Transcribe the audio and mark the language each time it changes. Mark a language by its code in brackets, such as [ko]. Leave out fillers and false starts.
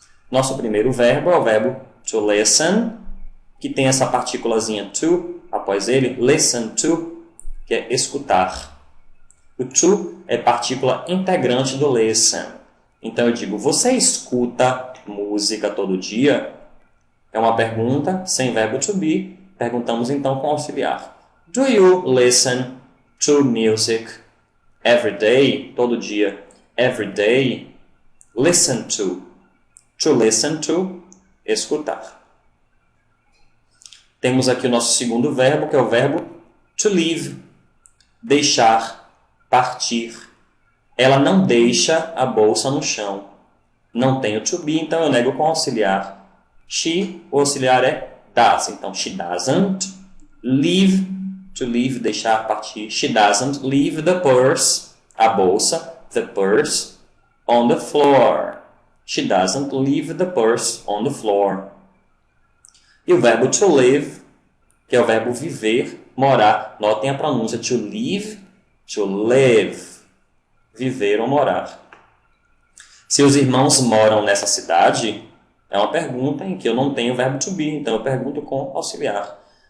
[pt] Nosso primeiro verbo é o verbo to listen, que tem essa partículazinha to após ele, listen to, que é escutar. O to é partícula integrante do listen. Então eu digo, você escuta música todo dia? É uma pergunta sem verbo to be. Perguntamos então com auxiliar. [en] Do you listen to music every day? [pt] Todo dia. [en] Every day. Listen to. To listen to. Escutar. [pt] Temos aqui o nosso segundo verbo, que é o verbo to leave. Deixar, partir. Ela não deixa a bolsa no chão. Não tem o to be, então eu nego com auxiliar. [en] She, [pt] o auxiliar é [en] does. [pt] Então, [en] she doesn't leave, to leave, [pt] deixar, partir. [en] She doesn't leave the purse, [pt] a bolsa, [en] the purse, on the floor. She doesn't leave the purse on the floor. [pt] E o verbo to live, que é o verbo viver, morar. Notem a pronúncia to live, to live. Viver ou morar. Seus irmãos moram nessa cidade? É uma pergunta em que eu não tenho o verbo to be, então eu pergunto com auxiliar.